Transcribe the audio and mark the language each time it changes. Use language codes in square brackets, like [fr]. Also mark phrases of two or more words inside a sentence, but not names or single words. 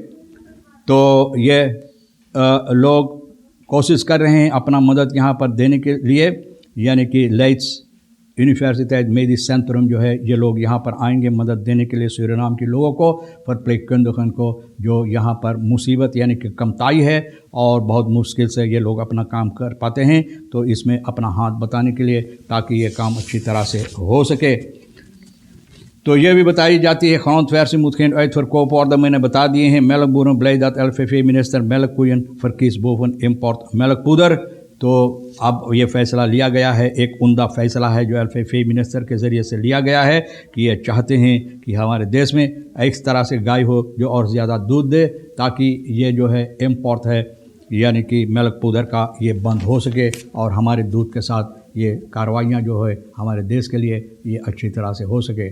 [ur] تو یہ لوگ کوشش کر رہے ہیں اپنا مدد یہاں پر دینے کے لیے، یعنی کہ لیٹس Universiteit Medisch Centrum جو ہے یہ لوگ یہاں پر آئیں گے مدد دینے کے لیے سورینام کے لوگوں کو، verpleegkundigen کو جو یہاں پر مصیبت یعنی کہ کمتائی ہے اور بہت مشکل سے یہ لوگ اپنا کام کر پاتے ہیں، تو اس میں اپنا ہاتھ بتانے کے لیے تاکہ یہ کام اچھی طرح سے ہو سکے۔ تو یہ بھی بتائی جاتی ہے [nl] grondversie moet geen uitverkoop worden، [ur] میں نے بتا دیے ہیں۔ [nl] melkboeren blij dat LVV minister melkkoeien verkiest boven import melkpoeder۔ [ur] تو اب یہ فیصلہ لیا گیا ہے، ایک عمدہ فیصلہ ہے جو LVV منسٹر کے ذریعے سے لیا گیا ہے کہ یہ چاہتے ہیں کہ ہمارے دیش میں اس طرح سے گائے ہو جو اور زیادہ دودھ دے، تاکہ یہ جو ہے امپورٹ ہے یعنی کہ ملک پودر کا یہ بند ہو سکے اور ہمارے دودھ کے ساتھ یہ کارروائیاں جو ہے ہمارے دیش کے لیے یہ اچھی طرح سے ہو سکے۔